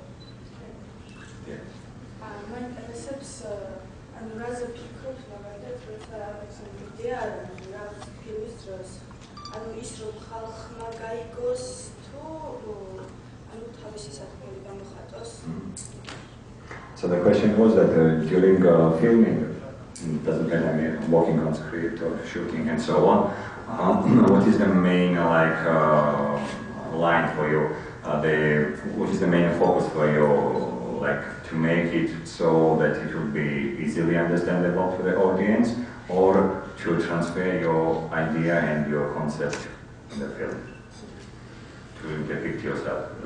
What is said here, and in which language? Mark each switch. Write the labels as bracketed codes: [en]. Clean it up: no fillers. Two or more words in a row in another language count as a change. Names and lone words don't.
[ka] რაზე ფიქრობთ მაგალითად როცა იდეა რა ფილმის დროს ანუ ის რომ ხალხმა გაიგოს თუ ანუ თავისი საქმე გამოხატოს [en] So the question was that during filming it doesn't matter I mean working on script or shooting and so on what is the main line for you what is the main focus for you like to make it so that it will be easily understandable to the audience or to transfer your idea and your concept in the film to depict yourself?